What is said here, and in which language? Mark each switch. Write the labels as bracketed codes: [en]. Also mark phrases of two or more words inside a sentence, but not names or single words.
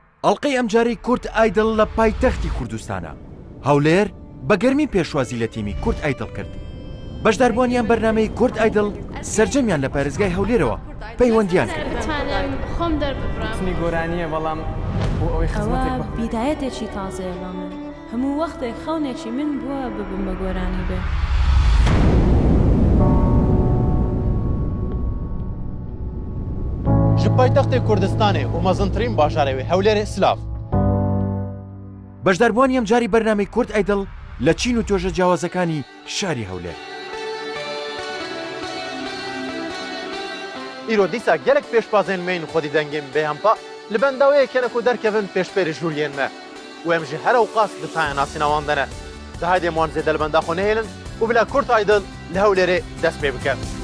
[ckb] ئەڵلقەی ئەمجارەی کورت ئایدڵ لە پایتەختی کوردستانە. هەولێر بە گەرمی پێشوازی لە تیمی کورت ئایدڵ کرد. بەشداربوونیان بەرنامەی کورت ئایدڵ سەرجەمیان لە پارێزگای هەولێرەوە پەیوەندیان کرد. بتوانم خۆم دەرببڕم. گۆرانیە بەڵام بۆ ئەوەی خزمەتێک بیدایەتێکی تازەیە من هەموو وەختێک خەونێکی من بووە ببم بە گۆرانی بێ. [ku] ji paytextê Kurdistanê û mezintirîn bajarê wê Hewlêrê Silav. [ckb] بەشداربوونی ئەمجاری بەرنامەی کورت ئایدڵ لە چین و تۆژە جیاوازەکانی شاری هەولێر. [ku] îro dîsa gelek pêşbazên me yên xwedî dengên bêhempa li bendaweyê kene ku derkevin pêşberî jûriyên me û em ji her ewqas ditaye nasîna wan de ne. Di haydê wan zêde li benda xwe nehêlin û bila Kurt Aydıl li Hewlêrê dest pê bike.